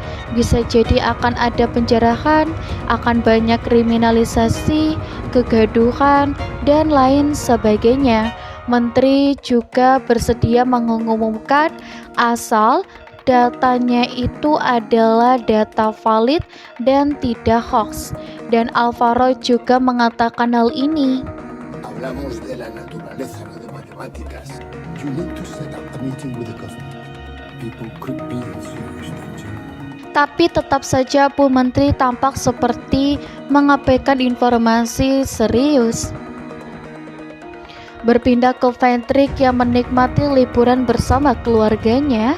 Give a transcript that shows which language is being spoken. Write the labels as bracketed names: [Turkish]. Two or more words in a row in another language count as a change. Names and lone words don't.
[Indonesian] Bisa jadi akan ada penjarahan, akan banyak kriminalisasi, kegaduhan, dan lain sebagainya. Menteri juga bersedia mengumumkan asal datanya itu adalah data valid dan tidak hoax. Dan Alvaro juga mengatakan hal ini. [Spanish] Hablamos de la naturaleza, no de matemáticas. [English] You need to set up a meeting with the government. People could be in serious danger. [Indonesian] Tapi tetap saja Bu Menteri tampak seperti mengabaikan informasi serius. Berpindah ke Patrick yang menikmati liburan bersama keluarganya.